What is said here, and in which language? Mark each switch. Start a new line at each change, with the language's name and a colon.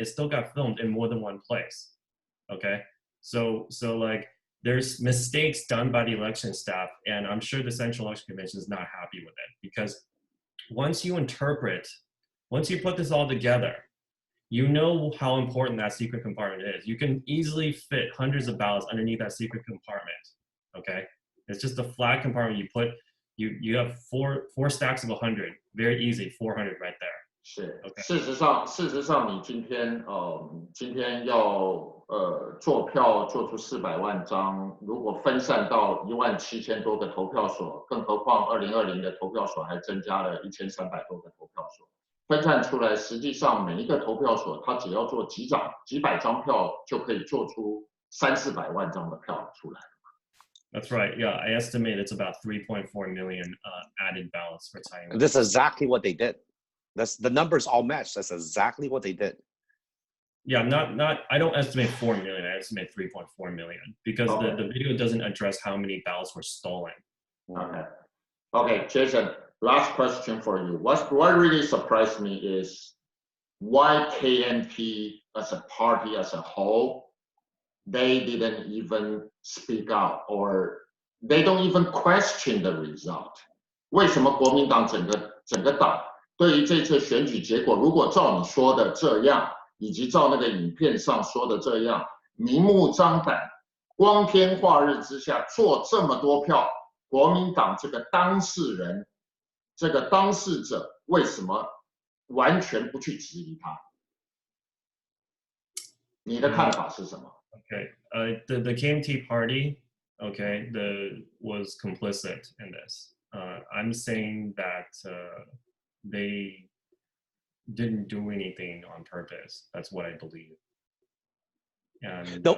English: It still got filmed in more than one place. Okay, so like there's mistakes done by the election staff, and I'm sure the Central Election Commission is not happy with it, because once you put this all together, you know how important that secret compartment is. You can easily fit hundreds of ballots underneath that secret compartment. Okay, it's just a flat compartment. You have four stacks of 100, very easy, 400 right there.
Chinese: 是，
English: Okay.
Chinese: 事实上，你今天要做票做出400万张，如果分散到17000多个投票所，更何况2020的投票所还增加了1300多个投票所，分散出来，实际上每一个投票所，它只要做几百张票，就可以做出300-400万张的票出来。
English: That's right. Yeah, I estimate it's about 3.4 million added ballots for Tsai Ing-wen. And that's exactly what they did. That's the numbers all match. That's exactly what they did. Yeah, not. I don't estimate 4 million. I estimate 3.4 million because the video doesn't address how many ballots were stolen. Okay, Jason. Last question for you. What really surprised me is why KMT as a party as a whole, they didn't even speak out or they don't even question the result.
Chinese: 为什么国民党整个党对于这次选举结果，如果照你说的这样，以及照那个影片上说的这样，明目张胆、光天化日之下做这么多票，国民党这个当事人、这个当事者为什么完全不去质疑他？你的看法是什么？
English: Okay, the KMT party, okay, was complicit in this. I'm saying that they didn't do anything on purpose. That's what I believe. And